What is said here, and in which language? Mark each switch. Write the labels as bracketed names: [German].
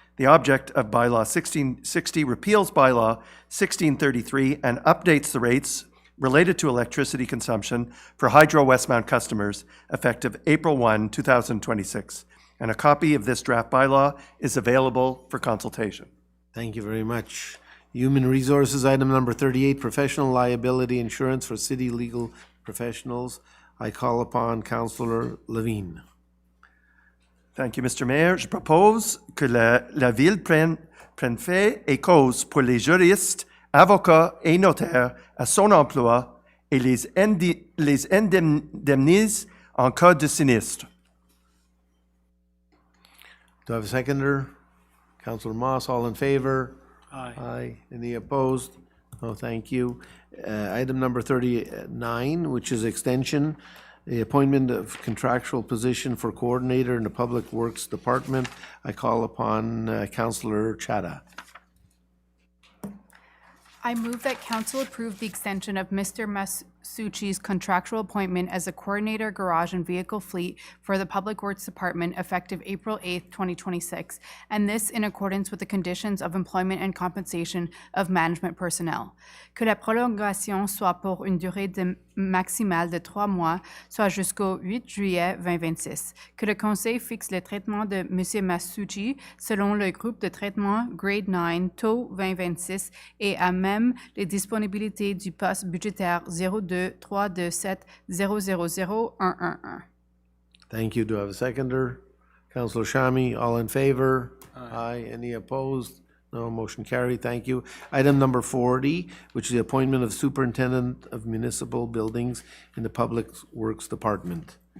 [English] The object of bylaw 1660 repeals bylaw 1633 and updates the rates related to electricity consumption for Hydro Westmount customers effective April 1, 2026. And a copy of this draft bylaw is available for consultation. Thank you very much. Human Resources, item number 38, professional liability insurance for city legal professionals. I call upon Councillor Levine. Thank you, Mr. Mayor. [French] Je propose que la Ville prenne fait et cause pour les juristes, avocats et notaires à son emploi et les indemnise en cas de sinistre. [English] Do I have a seconder? Councillor Moss, all in favor? Aye. Aye. Any opposed? No, thank you. Item number 39, which is extension, the appointment of contractual position for coordinator in the Public Works Department. I call upon Councillor Chada. I move that council approve the extension of Mr. Masucci's contractual appointment as a coordinator garage and vehicle fleet for the Public Works Department effective April 8th, 2026, and this in accordance with the conditions of employment and compensation of management personnel. [French] Que la prolongation soit pour une durée maximale de 3 mois, soit jusqu'au 8 juillet 2026. Que le Conseil fixe le traitement de M. Masucci selon le groupe de traitement Grade 9, taux 2026 et à même les disponibilités du poste budgétaire 02 327 000 111. [English] Thank you. Do I have a seconder? Councillor Shami, all in favor? Aye. Any opposed? No, motion carried. Thank you. Item number 40, which is the appointment of superintendent of municipal buildings in the Public Works Department.